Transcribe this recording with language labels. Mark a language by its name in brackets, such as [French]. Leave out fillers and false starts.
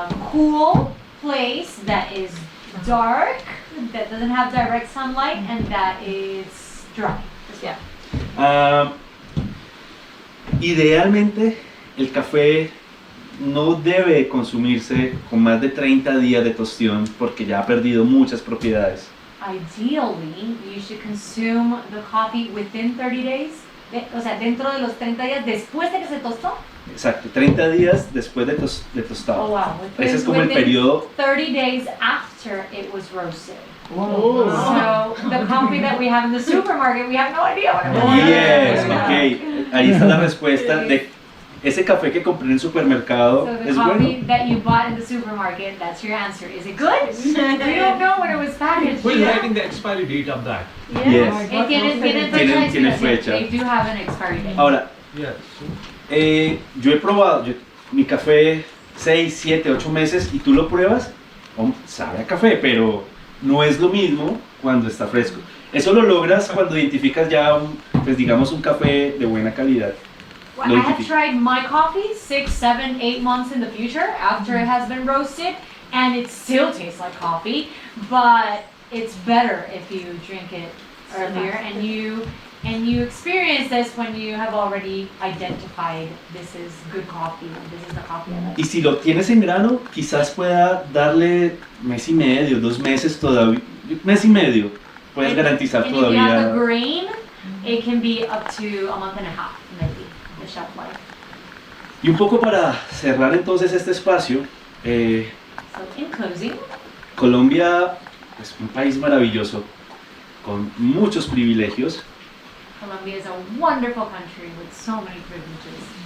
[English] cool place that is dark, that doesn't have direct sunlight, and that is dry. Yeah. [Spanish] Idealmente, el café no debe consumirse con más de 30 días de tostión porque ya ha perdido muchas propiedades. [English] Ideally, you should consume the coffee within 30 days. [Spanish] O sea, dentro de los 30 días después de que se tostó. Exacto, 30 días después de tostado. [English] Oh, wow. [Spanish] Ese es como el periodo. [English] 30 days after it was roasted. Oh. So, the coffee that we have in the supermarket, we have no idea what it is. Yes, ok. [Spanish] Ahí está la respuesta de ese café que compré en el supermercado. [English] So the [Spanish] ¿Es [English] coffee [Spanish] bueno? [English] that you bought in the supermarket, that's your answer. Is it good? We don't know when it was packaged. Who is writing the expiry date of that? Yes. [Spanish] Tienen fecha. [English] They do have an expiry date. [Spanish] Ahora, yo he probado mi café 6, 7, 8 meses y tú lo pruebas, sabe a café, pero no es lo mismo cuando está fresco. Eso lo logras cuando identificas ya, pues digamos, un café de buena calidad. [English] Well, I have tried my coffee 6, 7, 8 months in the future after it has been roasted, and it still tastes like coffee, but it's better if you drink it earlier and you experience this when you have already identified this is good coffee, this is the coffee I like. [Spanish] Y si lo tienes en grano, quizás pueda darle mes y medio, 2 meses todavía, mes y medio, puedes garantizar [English] And if you have [Spanish] todavía. [English] the grain, it can be up to a month and a half, maybe, the shelf life. [Spanish] Y un poco para cerrar entonces este espacio, [English] So in closing, [Spanish] Colombia es un país maravilloso, con muchos privilegios, [English] Colombia is a wonderful country with so many privileges.